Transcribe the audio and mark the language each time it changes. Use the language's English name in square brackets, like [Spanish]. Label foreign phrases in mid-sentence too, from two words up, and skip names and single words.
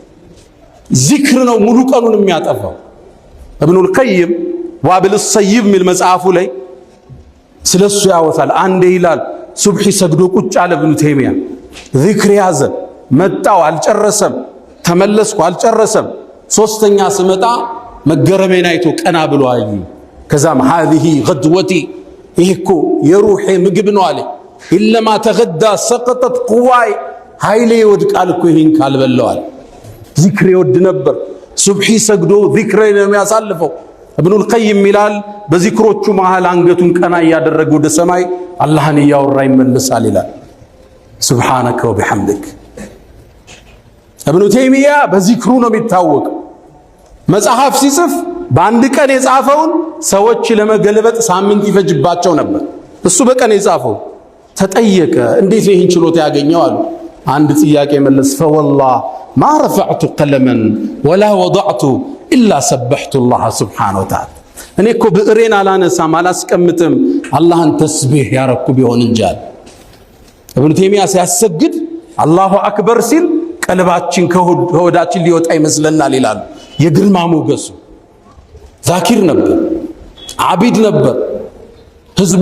[Amharic] ዚክር ነው ሙሉ ቀኑን የሚያጠፋው ኢብኑል ቀይም ዋብል ሰይብ ሚል መጽሐፉ ላይ ስለሱ ያወሳል አንዴ ይላል ሱብሒ ሰግዶ ቁጭ አለ ኢብኑ ተይሚያ ዚክር ያዘ መጣው አልጨረሰም ተመለስኩ አልጨረሰም ሶስተኛ ስመጣ መገረሜን አይቶ ቀና ብሎ አዩ ከዛም [Arabic] هذه غدوتي [Amharic] ይሄኮ የሩሄ ምግብ ነው አለ ኢለማ ተገዳ [Arabic] سقطت قواي [Amharic] ኃይሌ ይወድቃል እኮ ይሄን ካልበላው አለ ዚክር ይወድ ነበር ሱብሒ ሰግዶ ዚክር ነው የሚያሳልፈው ኢብኑል ቀይም ይላል በዚክሮቹ መሃል አንገቱን ቀና ያደረገ ወደ ሰማይ አላህን ያወራ ይመለሳል ይላል [Arabic] سبحانك وبحمدك [Amharic] ኢብኑ ተይሚያ በዚክሩ ነው የሚታወቅ መጽሐፍ ሲጽፍ በአንድ ቀን የጻፈውን ሰዎች ለመገልበጥ ሳምንት ይፈጅባቸው ነበር እሱ በቀን የጻፈው ተጠየቀ እንዴት ይህን ችሎታ ያገኘው አሉ አንድ ጥያቄ መለስ [Arabic] فوالله ما رفعت قلما ولا وضعت الا سبحت الله سبحانه وتعالى [Amharic] እኔ እኮ ብዕሬን አላነሳም አላስቀምጥም አላህን ተስቢህ ያረኩ ቢሆን እንጃል ኢብኑ ተይሚያ ሲያሰግድ [Arabic] الله أكبر [Amharic] ሲል ቀልባችን ከሆዳችን ሊወጣ ይመስለናል ይላሉ የግርማ ሞገሱ ዛኪር ነበር አቢድ ነበር ህዝቡ